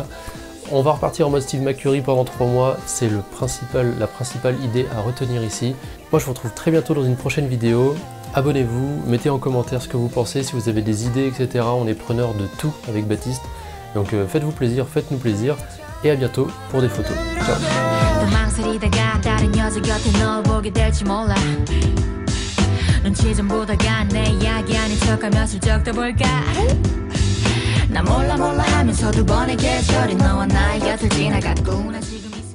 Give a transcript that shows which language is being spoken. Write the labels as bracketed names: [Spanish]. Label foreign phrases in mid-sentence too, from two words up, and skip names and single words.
[French] On va repartir en mode Steve McCurry pendant 3 mois, c'est la principale idée à retenir ici. Moi je vous retrouve très bientôt dans une prochaine vidéo. Abonnez-vous, mettez en commentaire ce que vous pensez, si vous avez des idées, etc. On est preneur de tout avec Baptiste. Donc faites-vous plaisir, faites-nous plaisir, et à bientôt pour des photos. Ciao. [Korean] 눈치 좀 보다가 내 이야기 아닌 척하며 슬쩍 떠볼까 나 몰라 몰라 하면서 두 번의 계절이 너와 나의 곁을 지나갔구나 지금